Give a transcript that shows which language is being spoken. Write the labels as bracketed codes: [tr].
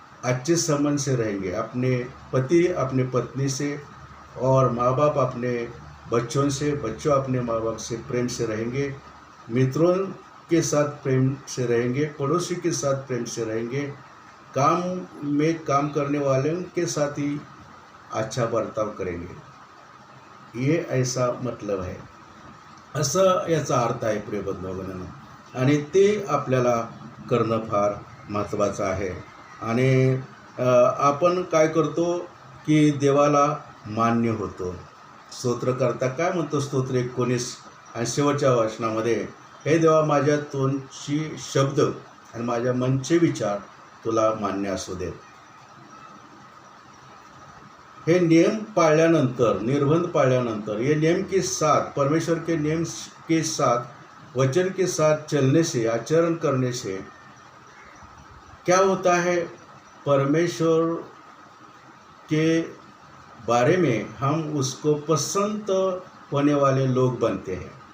[hi] अच्छे संबंध से रहेंगे, अपने पति अपने पत्नी से और माँ बाप अपने बच्चों से, बच्चों अपने माँ बाप से प्रेम से रहेंगे, मित्रों के साथ प्रेम से रहेंगे, पड़ोसी के साथ प्रेम से रहेंगे, काम में काम करने वालों के साथ ही अच्छा बर्ताव करेंगे. ये ऐसा मतलब [mr] आहे, असं याचा अर्थ आहे प्रिय बंधूभगिनींनो. आणि ते आपल्याला करणं फार महत्त्वाचं आहे. आणि आपण काय करतो की देवाला मान्य होतो. स्तोत्रकर्ता काय म्हणतो? स्तोत्र 19 आणि शेवटच्या वचनामध्ये, हे देवा, माझ्या तोंडची शब्द आणि माझ्या मनचे विचार तुला मान्य असू देत. हे नियम पाळल्यानंतर, निर्बंध पाळल्यानंतर, [hi] ये नियम के साथ, परमेश्वर के नियम के साथ, वचन के साथ चलने से, आचरण करने से क्या होता है? परमेश्वर के बारे में हम उसको पसंद होने वाले लोग बनते हैं.